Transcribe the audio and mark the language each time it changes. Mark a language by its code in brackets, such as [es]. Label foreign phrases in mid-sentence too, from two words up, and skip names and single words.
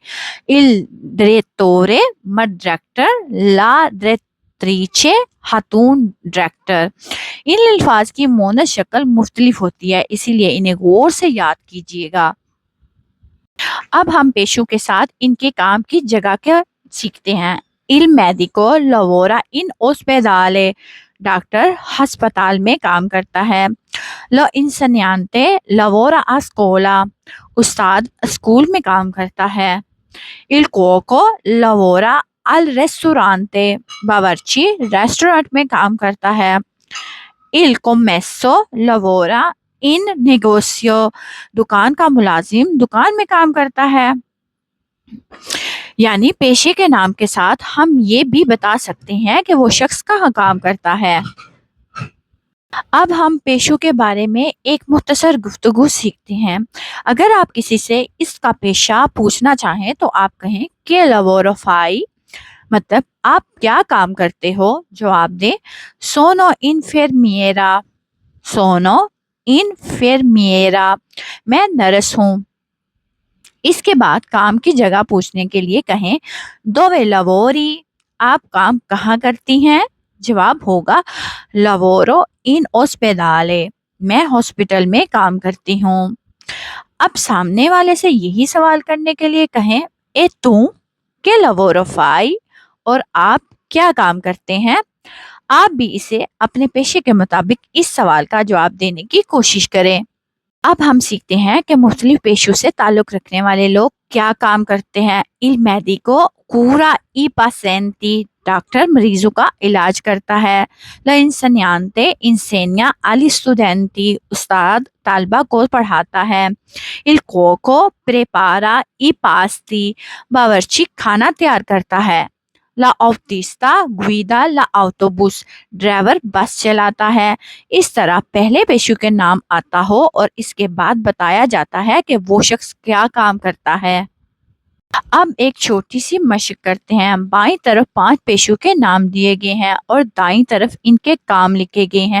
[it] il direttore [ur] مرد ڈائریکٹر, [it] la direttrice [ur] خاتون ڈائریکٹر. ان الفاظ کی مونث شکل مختلف ہوتی ہے، اسی لیے انہیں غور سے یاد کیجیے گا. اب ہم پیشوں کے ساتھ ان کے کام کی جگہ کے سیکھتے ہیں [it] il medico lavora in ospedale, [ur] ڈاکٹر اسپتال میں کام کرتا ہے. [it] lo insegnante lavora a scuola, [ur] استاد اسکول میں کام کرتا ہے. [it] il cuoco lavora al ristorante, [ur] باورچی ریسٹورنٹ میں کام کرتا ہے. [it] il commesso lavora in negozio, [ur] دکان کا ملازم دکان میں کام کرتا ہے. یعنی پیشے کے نام کے ساتھ ہم یہ بھی بتا سکتے ہیں کہ وہ شخص کہاں کام کرتا ہے. اب ہم پیشوں کے بارے میں ایک مختصر گفتگو سیکھتے ہیں. اگر آپ کسی سے اس کا پیشہ پوچھنا چاہیں تو آپ کہیں کہ [it] lavoro fai, [ur] مطلب آپ کیا کام کرتے ہو. جواب دیں [it] sono infermiera, sono infermiera, [ur] میں نرس ہوں. اس کے بعد کام کی جگہ پوچھنے کے لیے کہیں [it] dove lavori, [ur] آپ کام کہاں کرتی ہیں. جواب ہوگا [it] lavoro in ospedale, [ur] میں ہاسپٹل میں کام کرتی ہوں. اب سامنے والے سے یہی سوال کرنے کے لیے کہیں [it] e tu che lavoro fai, [ur] اور آپ کیا کام کرتے ہیں. آپ بھی اسے اپنے پیشے کے مطابق اس سوال کا جواب دینے کی کوشش کریں. اب ہم سیکھتے ہیں کہ مختلف پیشوں سے تعلق رکھنے والے لوگ کیا کام کرتے ہیں. [it] il medico cura i pazienti, [ur] ڈاکٹر مریضوں کا علاج کرتا ہے. [it] la insegnante insegna agli studenti, [ur] استاد طلبہ کو پڑھاتا ہے. [it] il cuoco prepara i pasti, [ur] باورچی کھانا تیار کرتا ہے. [it] la autista guida la autobus, [ur] ڈرائیور بس چلاتا ہے. اس طرح پہلے پیشے کے نام آتا ہو اور اس کے بعد بتایا جاتا ہے کہ وہ شخص کیا کام کرتا ہے. اب ایک چھوٹی سی مشق کرتے ہیں۔ بائیں طرف 5 پیشوں کے نام دیے گئے ہیں اور دائیں طرف ان کے کام لکھے گئے ہیں.